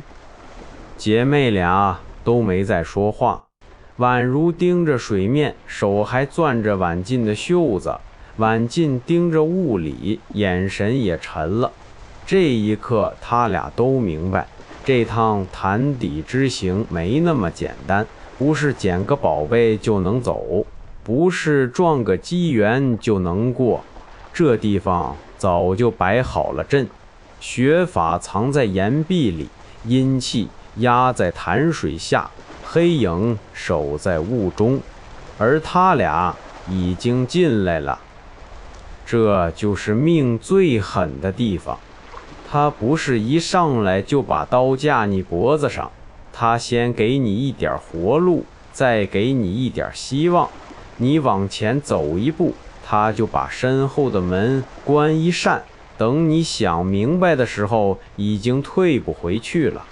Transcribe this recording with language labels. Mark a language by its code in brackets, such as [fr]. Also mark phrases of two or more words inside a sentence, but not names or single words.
[zh] 姐妹倆都沒再說話，宛如盯着水面，手還攥着婉禁的袖子。婉禁盯着霧裡，眼神也沉了。這一刻他倆都明白，這趟潭底之行沒那麼簡單，不是撿個寶貝就能走，不是撞個機緣就能過。這地方早就擺好了陣，血法藏在岩壁裡，陰氣壓在潭水下，黑影守在霧中，而他倆已經進來了。這就是命最狠的地方。他不是一上來就把刀架你脖子上，他先給你一點活路，再給你一點希望。你往前走一步，他就把身後的門關一扇，等你想明白的時候，已經退不回去了。